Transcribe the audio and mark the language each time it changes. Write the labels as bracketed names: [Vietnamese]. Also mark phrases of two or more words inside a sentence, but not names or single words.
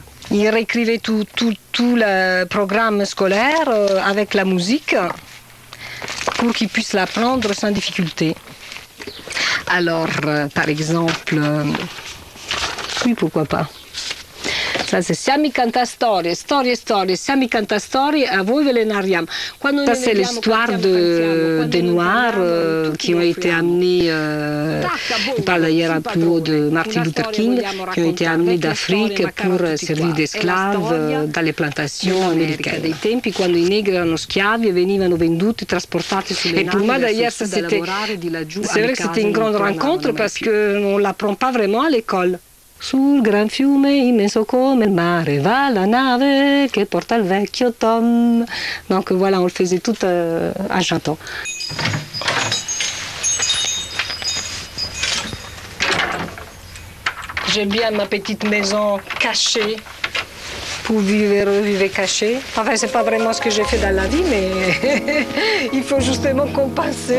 [French] Il réécrivait tout le programme scolaire avec la musique pour qu'il puisse l'apprendre sans difficulté. Alors, par exemple, oui, pourquoi pas. Ça, c'est [Italian] Siamo canta storie, Siamo canta storie, a voi ve le narriamo. [French] Ça, c'est l'histoire des Noirs qui ont été amenés, il parle d'ailleurs un peu haut de Martin Luther King, qui ont été amenés d'Afrique pour servir d'esclaves dans les plantations américaines. [Italian] Dei tempi quando i negri erano schiavi e venivano venduti, trasportati sulle navi. [French] Et pour moi, d'ailleurs, c'est vrai que c'était une grande rencontre parce qu'on ne l'apprend pas vraiment à l'école. [Italian] Sul gran fiume immenso come il mare va la nave che porta il vecchio Tom. [French] Donc voilà, on le faisait tout en chantant. J'ai bien ma petite maison cachée pour vivre cachée. Enfin, c'est pas vraiment ce que j'ai fait dans la vie, mais il faut justement compenser.